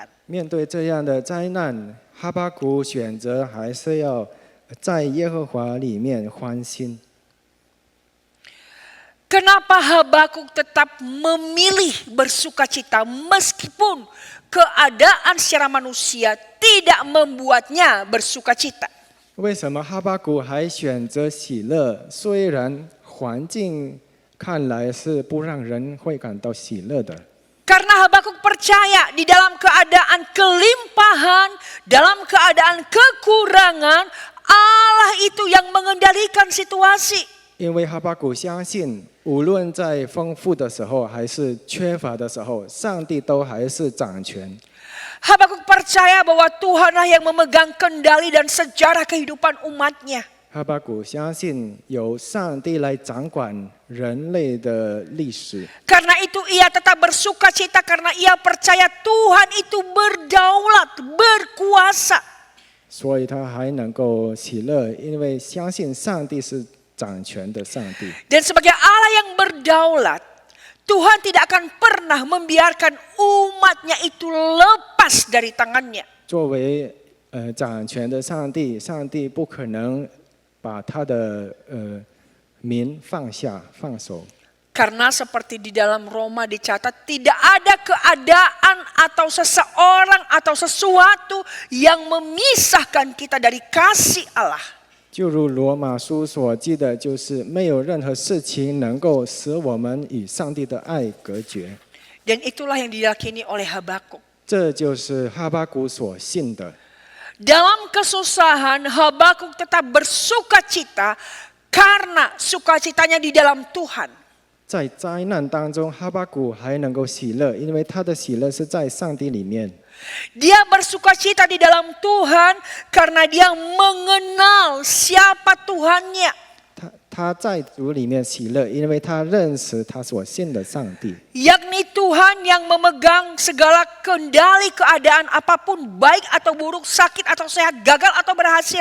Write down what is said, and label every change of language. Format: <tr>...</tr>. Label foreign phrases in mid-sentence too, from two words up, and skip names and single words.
<zh>面对这样的灾难，哈巴谷选择还是要在耶和华里面欢心。</zh> <id>Kenapa Habakuk tetap memilih bersukacita meskipun keadaan secara manusia tidak membuatnya bersukacita?</id> <zh>为什么哈巴谷还选择喜乐？虽然环境看来是不让人会感到喜乐的。</zh> <id>Karena Habakuk percaya di dalam keadaan kelimpahan, dalam keadaan kekurangan, Allah itu yang mengendalikan situasi.</id> <zh>因为哈巴谷相信，无论在丰富的时候还是缺乏的时候，上帝都还是掌权。</zh> <id>Habakuk percaya bahwa Tuhanlah yang memegang kendali dan sejarah kehidupan umatnya.</id> <zh>哈巴谷相信由上帝来掌管人类的历史，</zh> <id>Karena itu ia tetap bersukacita karena ia percaya Tuhan itu berdaulat, berkuasa.</id> <zh>所以他还能够喜乐，因为相信上帝是掌权的上帝。</zh> <id>Dan sebagai Allah yang berdaulat, Tuhan tidak akan pernah membiarkan umatnya itu lepas dari tangannya.</id> <zh>作为掌权的上帝，上帝不可能把他的民放下放手。</zh> <id>Karena seperti di dalam Roma dicatat, tidak ada keadaan atau seseorang atau sesuatu yang memisahkan kita dari kasih Allah.</id> <zh>就如罗马书所记的，就是没有任何事情能够使我们与上帝的爱隔绝。</zh> <id>Dan itulah yang diyakini oleh Habakuk.</id> <zh>这就是哈巴谷所信的。</zh> <id>Dalam kesusahan, Habakuk tetap bersukacita karena sukacitanya di dalam Tuhan.</id> <zh>在灾难当中，哈巴谷还能够喜乐，因为他的喜乐是在上帝里面。</zh> <id>Dia bersukacita di dalam Tuhan karena dia mengenal siapa Tuhannya.</id> <zh>他在主里面喜乐，因为他认识他所信的上帝。</zh> <id>Yakni Tuhan yang memegang segala kendali keadaan apapun, baik atau buruk, sakit atau sehat, gagal atau berhasil.</id>